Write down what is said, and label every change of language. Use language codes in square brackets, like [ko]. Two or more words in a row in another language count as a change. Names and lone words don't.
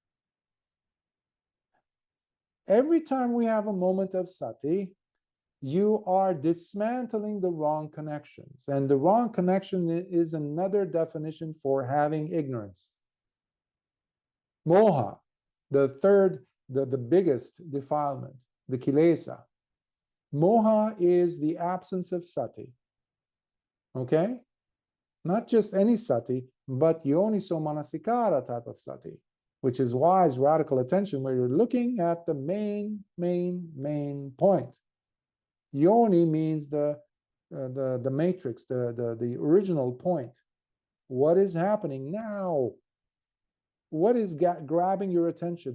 [en] Every time we have a moment of sati, you are dismantling the wrong connections. And the wrong connection is another definition for having ignorance. Moha, the third, the biggest defilement, the kilesa. Moha is the absence of sati. Okay? Not just any sati, but [pi] yoniso manasikara [en] type of sati, which is wise, radical attention, where you're looking at the main point. Yoni means the matrix, the original point. What is happening now? What is grabbing your attention?